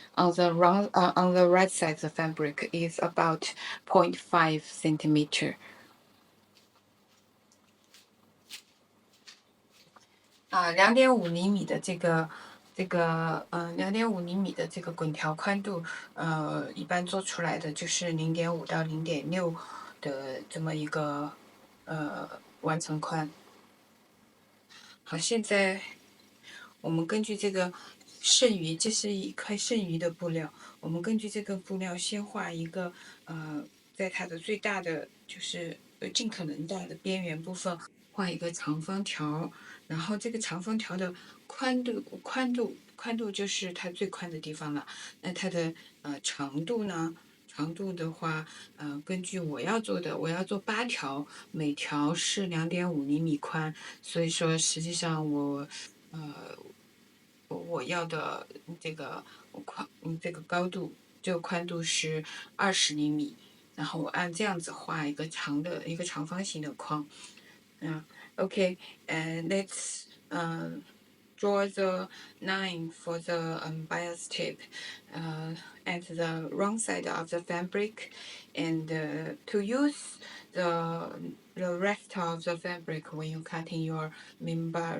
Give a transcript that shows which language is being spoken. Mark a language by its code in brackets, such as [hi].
[en] On the right side, the fabric is about 0.5 centimeter. [zh] 2.5厘米的2.5厘米的这个滚条宽度，一般做出来的就是0.5到0.6的这么一个完成宽。好，现在我们根据这个剩余，这是一块剩余的布料，我们根据这个布料先画一个在它的最大的就是尽可能大的边缘部分画一个长方条，然后这个长方条的宽度就是它最宽的地方了。那它的长度呢？长度的话，根据我要做8条，每条是2.5厘米宽，所以说实际上我要的这个这个高度，这个宽度是20厘米，然后我按这样子画一个长方形的框。 [en] Okay, and let's draw the line for the bias tape at the wrong side of the fabric, and to use the rest of the fabric when you cutting your main